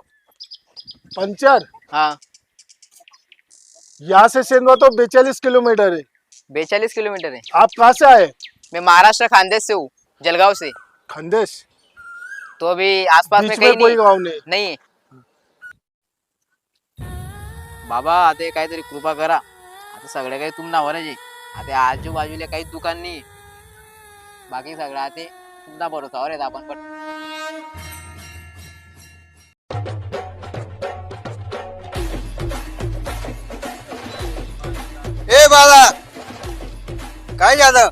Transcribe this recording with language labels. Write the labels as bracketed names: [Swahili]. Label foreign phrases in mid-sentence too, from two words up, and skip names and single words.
[Hindi] पंचर हाँ यहाँ से सेंधवा तो 42 किलोमीटर है। 42 किलोमीटर है. आप कहाँ से आए? मैं महाराष्ट्र खानदेश से हूँ, जलगांव से. खंडेश तो अभी आसपास में बीच कहीं में कोई नहीं गाँव नहीं। [Marathi] नाही आहे. बाबा आता काहीतरी कृपा करा. आता सगळे काही तुमना वरच आहे. आता आजूबाजूला काहीच दुकान नाही. बाकी सगळं आता तुमना भरोसावर आहेत आपण. पण ए बाबा काय झालं?